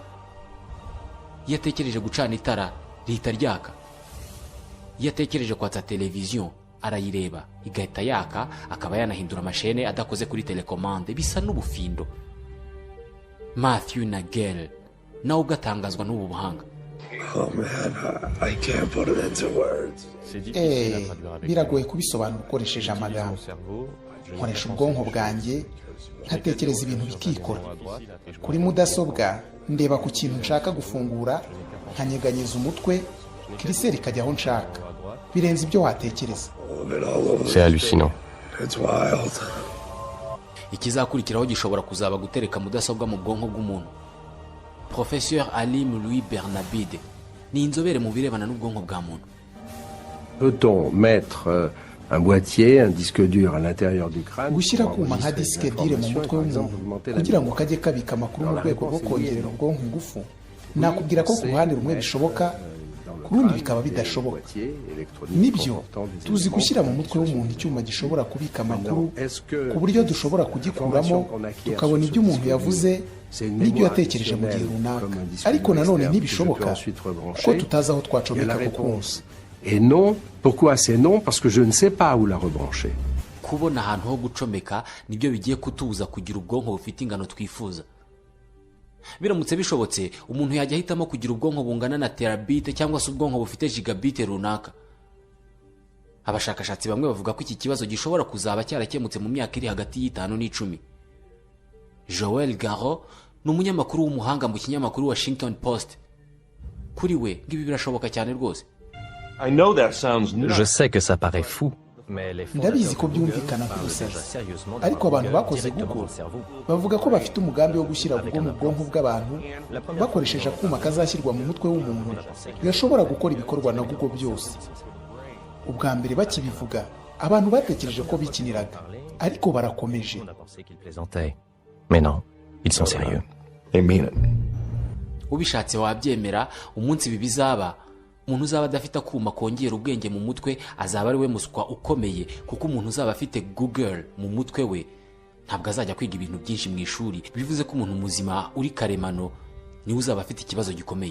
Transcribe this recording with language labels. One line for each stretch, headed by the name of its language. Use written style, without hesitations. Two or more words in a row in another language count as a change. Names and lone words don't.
Kinyarwanda: Yatekereje gucana itara rihita ryaka. Yatekereje kwatsa televiziyo arayireba igahita yaka, akaba yanahindura amashene adakoze kuri telecommande bisa n'ubufindo. Matthew Nagel nawe ugatangazwa n'ubu buhanga.
English: Oh man, I can't put it into words.
Kinyarwanda: Biragoye kubisobanura ukoresheje amagambo. Nkoresha ubwonko bwanjye nkatekereza ibintu bikikora. Kuri mudasobwa ndeba ku kintu nshaka gufungura, nkanyeganyeza umutwe, kiriseri ikajya aho nshaka. Birenze ibyo watekereza.
French: C'est hallucinant.
English: It's wild.
Kinyarwanda: Ikizakurikiraho gishobora kuzaba gutereka mudasobwa mu bwonko bw'umuntu. Professeur Alim Louis Bernabide ni inzobere mu birebana n'ubwonko bwa muntu.
French: Peut-on mettre un boîtier, un disque dur à l'intérieur du crâne
Kinyarwanda: gushyira kuma nka
French: disque dure
Kinyarwanda: mu mutwe w'umuntu kugira ngo kajye kabika amakuru mu rwego rwo kongerera ubwonko ingufu? Nakubwira ko ku ruhande rumwe bishoboka, ku rundi bikaba bidashoboka. Nibyo, tuzi gushyira mu mutwe w'umuntu icyuma gishobora kubika amakuru ku buryo dushobora kugikuramo tukabona ibyo umuntu yavuze n'ibyo yatekereje mu gihe runaka. Ariko nanone ntibishoboka kuko tutazi aho twacomeka ku kuma.
French: Et non, pourquoi c'est non? Parce que je ne sais pas où la rebrancher.
Kinyarwanda: Kubona ahantu ho gucomeka nibyo bigiye kutubuza kugira ubwonko bufite ingano twifuza. Biramutse bishobotse, umuntu yajya ahitamo kugira ubwonko bungana na terabit cyangwa se ubwonko bufite gigabit runaka. Abashakashatsi bamwe bavuga ko iki kibazo gishobora kuzaba cyarakemutse mu myaka iri hagati y'5 n'10. Joel Garreau ni umunyamakuru w'umuhanga mu kinyamakuru Washington Post. Kuri we ngibi birashoboka cyane rwose.
French: Je sais que ça paraît fou, mais les
Kinyarwanda: ndabizi ko byumvikana kurusaza, ariko abantu bakoze Google bavuga ko bafite umugambi wo gushyira ubwo mu bwonko bw'abantu bakoresheje akuma kazashyirwa mu mutwe w'umuntu gashobora gukora ibikorwa na Google byose. Ubwa mbere bakibivuga abantu batekereje ko bikiniraga, ariko barakomeje.
French: Mais non, ils sont sérieux.
Kinyarwanda: Ubishatse wabyemera, umunsi ibi bizaba, umuntu uzaba adafite akuma kongera ubwenge mu mutwe azaba ari we muswa ukomeye, kuko umuntu uzaba afite Google mu mutwe we ntabwo azajya kwiga ibintu byinshi mu ishuri. Bivuze ko umuntu muzima uri karemano niwe uzaba afite ikibazo gikomeye.